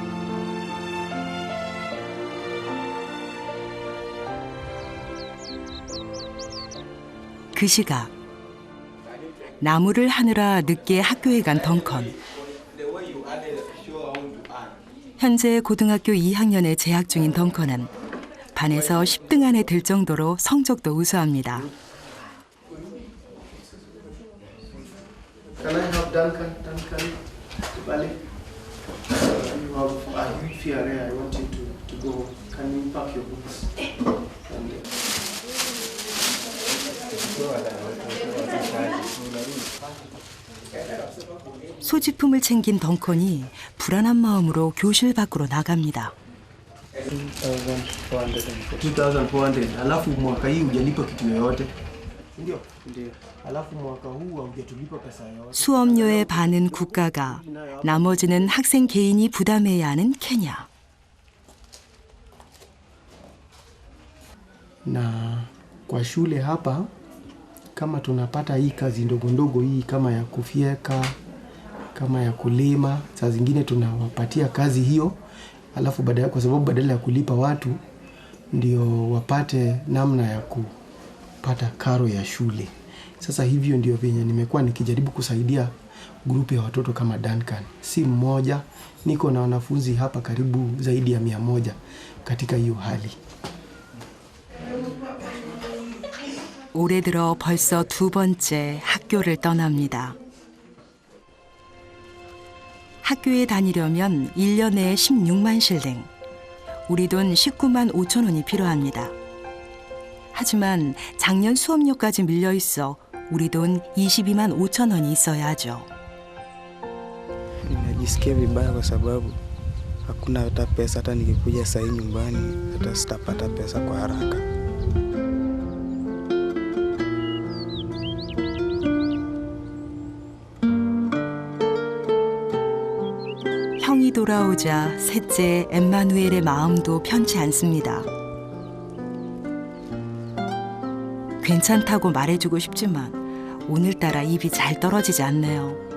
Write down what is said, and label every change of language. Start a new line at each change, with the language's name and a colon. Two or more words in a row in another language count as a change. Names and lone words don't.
Korean: 그 시각 나무를 하느라 늦게 학교에 간 덩컨. 현재 고등학교 2학년에 재학 중인 덩컨은 반에서 10등 안에 들 정도로 성적도 우수합니다.
English: Can I have Duncan? Duncan, Bali? You have a huge fear area. I want you to go. Can you pack your books?
Korean: 소지품을 챙긴 덩컨이 불안한 마음으로 교실 밖으로 나갑니다. 2,400.
Swahili: Alafu mwaka hii hujalipa kitu yoyote. Ndio? Ndio. Alafu mwaka huu haujatulipa pesa yoyote.
Korean: 수업료의 반은 국가가, 나머지는 학생 개인이 부담해야 하는 케냐.
Swahili: Na kwa shule hapa kama tunapata hii kazi ndogo ndogo hii kama ya kufyeka, kama ya kulima, saa zingine tunawapatia kazi hiyo, alafu kwa sababu badala ya kulipa watu ndio wapate namna ya kupata karo ya shule. Sasa hivyo ndio venye nimekuwa nikijaribu kusaidia grupu ya watoto kama Duncan. Si mmoja, niko na wanafunzi hapa karibu zaidi ya 100 katika hiyo hali.
Korean: 올해 들어 벌써 2번째 학교를 떠납니다. 학교에 다니려면 1년에 16만 실링, 우리 돈 19만 5천 원이 필요합니다. 하지만 작년 수업료까지 밀려 있어 우리 돈 22만 5천 원이 있어야 하죠.
Swahili: Ninajisikia vibaya kwa sababu hakuna hata pesa, hata nikikuja saa hii nyumbani hata sitapata pesa kwa haraka.
Korean: 형이 돌아오자 셋째 엠마누엘의 마음도 편치 않습니다. 괜찮다고 말해주고 싶지만 오늘따라 입이 잘 떨어지지 않네요.